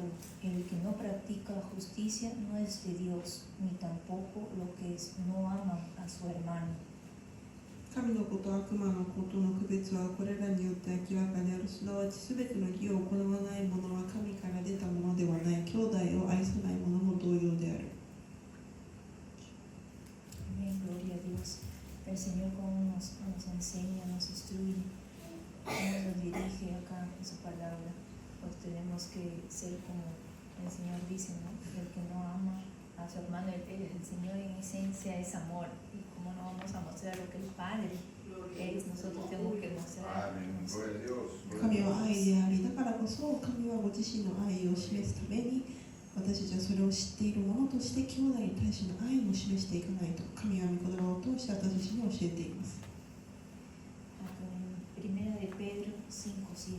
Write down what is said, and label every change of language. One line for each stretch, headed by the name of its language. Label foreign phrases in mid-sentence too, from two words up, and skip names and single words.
Spanish: El que no practica justicia no es de Dios, ni tampoco lo que no ama a su hermano.
Japanese: 神の子と悪魔の子との区別はこれらによって明らかである。すなわちすべての義を行わない者は神から出たものではない。兄弟を愛さない者も同様である。
Spanish: Amén, gloria a Dios. El Señor como nos enseña, nos instruye, nos dirige acá en su palabra. Pues tenemos que ser como el Señor dice, ¿no? El que no ama a su hermano, el Señor en esencia es amor. Y como no vamos a mostrar lo que el Padre es, nosotros tenemos que mostrar. Amén. Gloria a Dios.
Japanese: 神は愛であり、だからこそ神はご自身の愛を示すために、私たちはそれを知っている者として兄弟に対しての愛も示していかないと、神は御言葉を通して私たちに教えています。
Spanish: Acá en Primera de Pedro 5:7.